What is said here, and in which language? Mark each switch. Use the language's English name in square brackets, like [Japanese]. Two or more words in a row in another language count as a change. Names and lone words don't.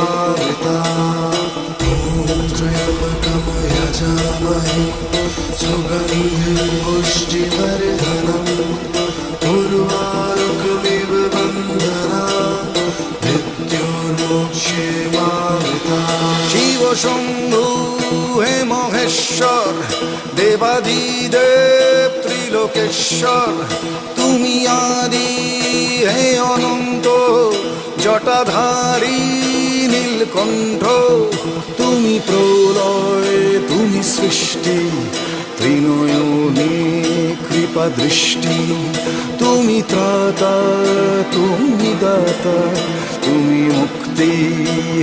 [Sanskrit] मामृता ॐ त्र्यम्बकं यजामहे सुगन्धिं पुष्टिवर्धनम् उर्वारुकमिव बन्धनात् मृत्युर्मोक्षेमामृता शिव शम्भु हे महेश्वर देवादिदेव [Bangla] ত্রিলোকেশ্বর তুমি আদি হে অনন্ত জটাধারী নীলকণ্ঠ তুমি প্রলয় তুমি সৃষ্টি ত্রিনয়নে কৃপা দৃষ্টি তুমি ত্রাতা তুমি দাতা তুমি মুক্তি